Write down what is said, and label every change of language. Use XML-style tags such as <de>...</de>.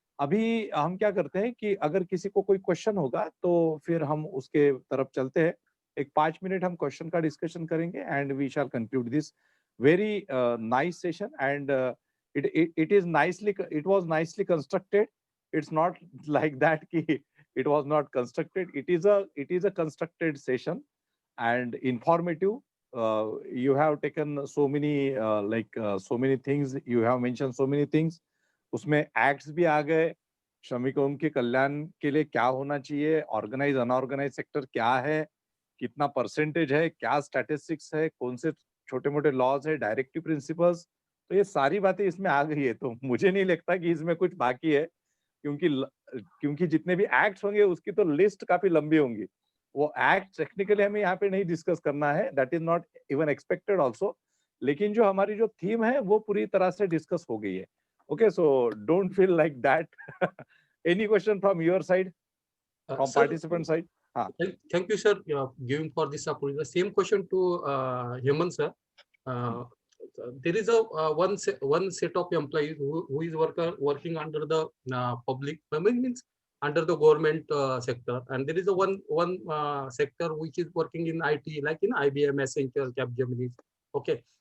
<hi>अभी हम क्या करते हैं कि अगर किसी को कोई क्वेश्चन होगा तो फिर हम उसके तरफ चलते हैं। एक 5 मिनट हम क्वेश्चन का डिस्कशन करेंगे</hi> <en>And we shall conclude this very nice session, and it was nicely constructed. It's not like that ki it was not constructed. It is a constructed session and informative. You have taken so many so many things, you have mentioned so many things.</en> <hi>उसमें acts भी आ गए, श्रमिकों के कल्याण के लिए क्या होना चाहिए, ऑर्गेनाइज अनऑर्गेनाइज सेक्टर क्या है, कितना परसेंटेज है, क्या स्टैटिस्टिक्स है, कौन से छोटे मोटे लॉज है, डायरेक्टिव प्रिंसिपल्स, तो ये सारी बातें इसमें आ गई है। तो मुझे नहीं लगता कि इसमें कुछ बाकी है, क्योंकि जितने भी एक्ट्स होंगे उसकी तो लिस्ट काफी लंबी होंगी। वो एक्ट टेक्निकली हमें यहाँ पे नहीं डिस्कस करना है,</hi> <en>that is not even expected also,</en> <hi>लेकिन जो हमारी जो थीम है वो पूरी तरह से डिस्कस हो गई है।</hi> <en>Okay, so don't feel like that. Any question from your side, from participant side? Thank you, sir, giving for this opportunity. The same question to Hemant, sir. There is a one set of employees who is working under the public, means under the government sector, and there is a one sector which is working in IT, like in IBM, Accenture, Capgemini. Okay.</en>